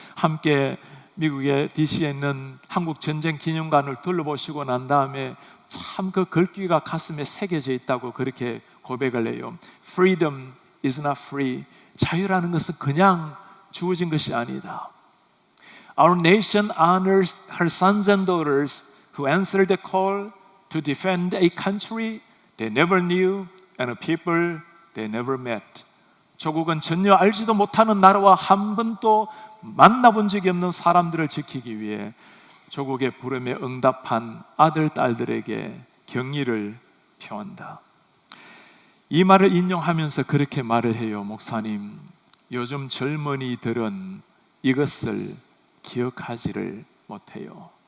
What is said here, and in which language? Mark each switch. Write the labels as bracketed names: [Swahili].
[Korean] 함께 미국의 DC에 있는 한국전쟁기념관을 둘러보시고 난 다음에 참 그 글귀가 가슴에 새겨져 있다고 그렇게 고백을 해요. [English] Freedom is not free. [Korean] 자유라는 것은 그냥 주어진 것이 아니다. [English] Our nation honors her sons and daughters who answered the call to defend a country they never knew and a people they never met. [Korean] 조국은 전혀 알지도 못하는 나라와 한 번도 만나본 적이 없는 사람들을 지키기 위해 조국의 부름에 응답한 아들, 딸들에게 경의를 표한다. 이 말을 인용하면서 그렇게 말을 해요. 목사님, 요즘 젊은이들은 이것을 기억하지를 못해요.